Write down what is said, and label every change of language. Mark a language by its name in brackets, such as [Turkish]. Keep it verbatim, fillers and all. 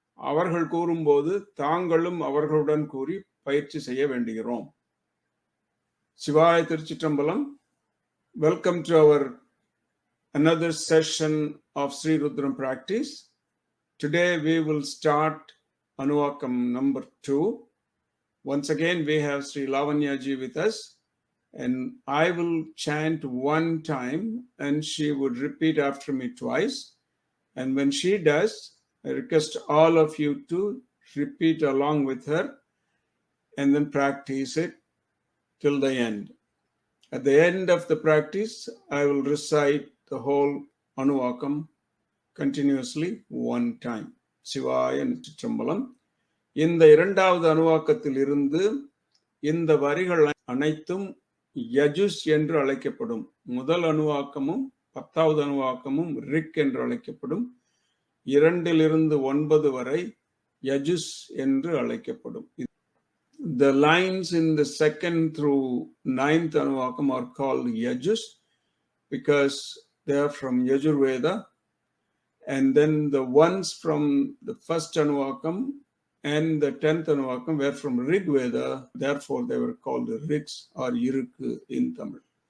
[Tamil] அவர்கள் கூறும்போது தாங்களும் அவர்களுடன் கூறி பயிற்சி செய்ய வேண்டுகிறோம். சிவாய திருச்சிற்றம்பலம். [English] Welcome to our another session of Sri Rudram practice. Today we will start Anuvakam number two. Once again, we have Sri Lavanya Ji with us, and I will chant one time and she would repeat after me twice. And when she does, I request all of you to repeat along with her and then practice it till the end. At the end of the practice, I will recite the whole Anuvakam continuously one time. Sivaya Nitrambalam. [Tamil] இந்த இரண்டாவது அணுவாக்கத்தில் இருந்து இந்த வரிகள் அனைத்தும் யஜுஸ் என்று அழைக்கப்படும். முதல் அணுவாக்கமும் பத்தாவது அணுவாக்கமும் ரிக் என்று அழைக்கப்படும். இரண்டிலிருந்து ஒன்பது வரை யஜுஸ் என்று அழைக்கப்படும். [English] The lines in the second through ninth Anuvakam are called yajus because they are from Yajurveda, and then the ones from the first Anuvakam and the tenth Anuvakam were from Rig Veda, therefore they were called Rigs or Irukku in Tamil.